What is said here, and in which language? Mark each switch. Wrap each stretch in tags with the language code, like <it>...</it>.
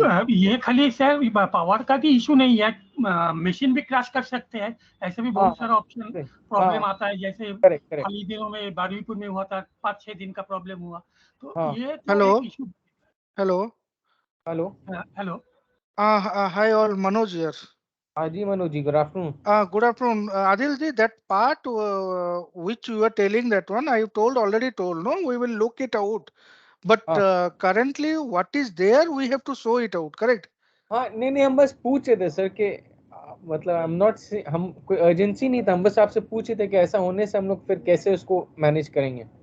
<hi>ये खाली sir power का भी इशू नहीं है, मशीन भी क्रैश कर सकते हैं, ऐसे भी बहुत सारा ऑप्शन प्रॉब्लम आता है, जैसे हाल ही दिनों में बारुईपुर में हुआ था, 5-6 दिन का प्रॉब्लम हुआ, तो ये तो एक issue.</hi> <en>Hello Hi all, Manoj here.</en> <hi>हाँ जी Manoj ji,</hi> <en>Good afternoon. Good afternoon. Adil ji, that part which you were telling, that one I already told, no? We will look it out. But currently what is there, we have to show it out, correct?</en> <hi>हाँ, नहीं, हम बस पूछ रहे थे sir कि मतलब हम कोई अर्जेंसी नहीं था, हम बस आपसे पूछे थे कि ऐसा होने से हम लोग फिर कैसे उसको मैनेज करेंगे।</hi>